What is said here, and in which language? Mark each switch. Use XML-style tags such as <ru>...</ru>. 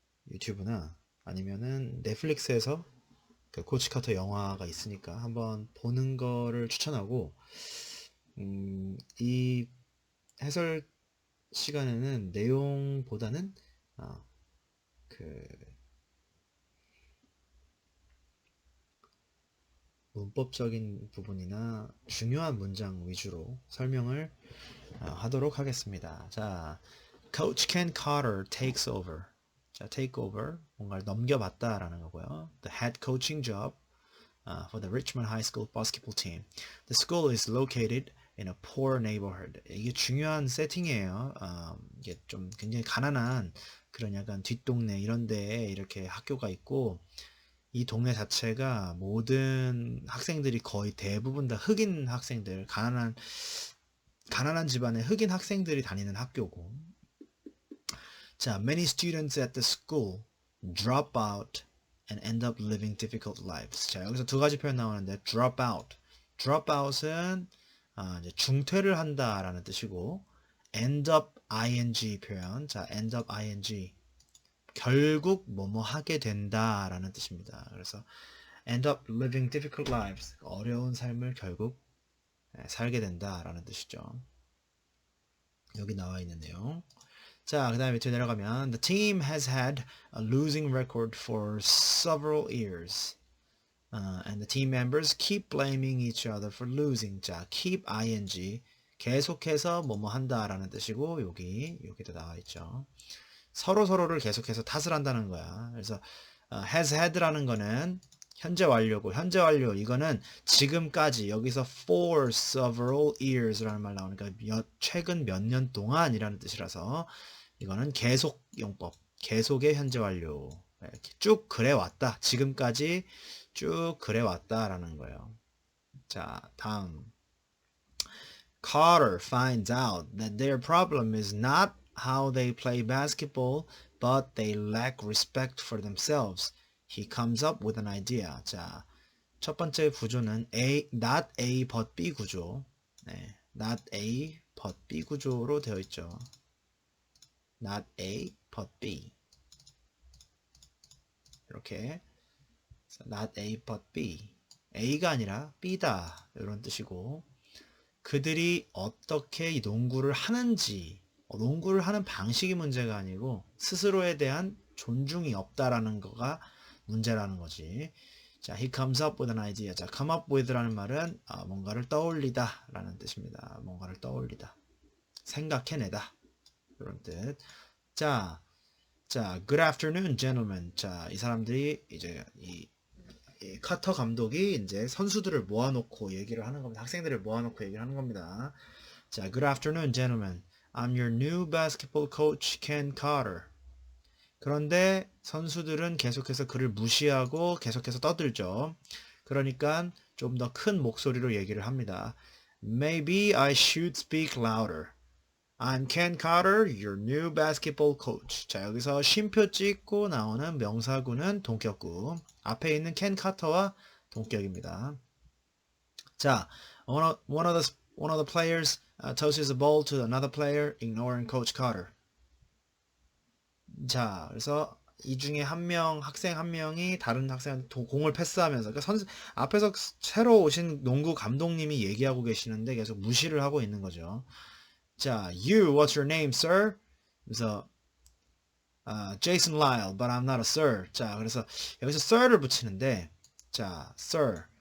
<ko>유튜브나 아니면은 넷플릭스에서 그 코치 카터 영화가 있으니까 한번 보는 거를 추천하고, 이 해설 시간에는 내용보다는 그 문법적인 부분이나 중요한 문장 위주로 설명을 하도록 하겠습니다.</ko> <en>자, Coach Ken Carter takes over.</en> <ko>자, take over, 뭔가를 넘겨받다라는 거고요.</ko> <en>The head coaching job for the Richmond High School basketball team. The school is located in a poor neighborhood.</en> <ko>이게 중요한 세팅이에요. 이게 좀 굉장히 가난한 그런 약간 뒷동네 이런 데에 이렇게 학교가 있고, 이 동네 자체가 모든 학생들이 거의 대부분 다 흑인 학생들, 가난한 집안의 흑인 학생들이 다니는 학교고, 자,</ko> <en>many students at the school drop out and end up living difficult lives.</en> <ko>자, 여기서 두 가지 표현 나오는데, drop out. drop out은 이제 중퇴를 한다라는 뜻이고, end up ing 표현.</ko> <en>자, end up ing.</en> <ko>결국 뭐뭐 하게 된다라는 뜻입니다.</ko> <en>그래서 end up living difficult lives.</en> <ko>어려운 삶을 결국 살게 된다라는 뜻이죠. 여기 나와 있는 내용. 자, 그 다음에 밑에 내려가면</ko> <en>The team has had a losing record for several years. And the team members keep blaming each other for losing. 자, keep ing.</en> <ko>계속해서 뭐뭐 한다라는 뜻이고, 여기도 나와 있죠. 서로를 계속해서 탓을 한다는 거야. 그래서 has had라는 거는 현재 완료고, 현재 완료 이거는 지금까지, 여기서 for several years라는 말 나오니까 최근 몇 년 동안이라는 뜻이라서 이거는 계속용법, 계속의 현재 완료. 이렇게 쭉 그래왔다, 지금까지 쭉 그래왔다라는 거예요. 자, 다음.</ko> <en>Carter finds out that their problem is not how they play basketball, but they lack respect for themselves. He comes up with an idea.</en> <ko>자, 첫 번째 구조는 not A but B 구조. 네, not A but B 구조로 되어 있죠.</ko> <en>Not A but B. 이렇게 not A but B.</en> <ko>A가 아니라 B다, 이런 뜻이고, 그들이 어떻게 이 농구를 하는지, 농구를 하는 방식이 문제가 아니고 스스로에 대한 존중이 없다라는 거가 문제라는 거지.</ko> <en>자, he comes up with an idea.</en> <ko>자, come up with라는 말은 뭔가를 떠올리다 라는 뜻입니다. 뭔가를 떠올리다, 생각해내다, 이런 뜻.</ko> <en>자, good afternoon, gentlemen.</en> <ko>자, 이 사람들이 이제 이 카터 감독이 이제 선수들을 모아놓고 얘기를 하는 겁니다. 학생들을 모아놓고 얘기를 하는 겁니다.</ko> <en>자, good afternoon, gentlemen. I'm your new basketball coach, Ken Carter.</en> <ko>그런데 선수들은 계속해서 그를 무시하고 계속해서 떠들죠. 그러니까 좀 더 큰 목소리로 얘기를 합니다.</ko> <en>Maybe I should speak louder. I'm Ken Carter, your new basketball coach.</en> <ko>자, 여기서 쉼표 찍고 나오는 명사구는 동격구. 앞에 있는 켄 카터와 동격입니다.</ko> <en>자, one of the players tosses a ball to another player, ignoring Coach Carter.</en> <ko>자, 그래서 이 중에 학생 한 명이 다른 학생한테 공을 패스하면서, 그러니까 앞에서 새로 오신 농구 감독님이 얘기하고 계시는데 계속 무시를 하고 있는 거죠.</ko> <en>자, what's your name, sir? 그래서 Jason Lyle, but I'm not a sir.</en> <ko>자, 그래서 여기서 sir를 붙이는데, 자, sir.</ko>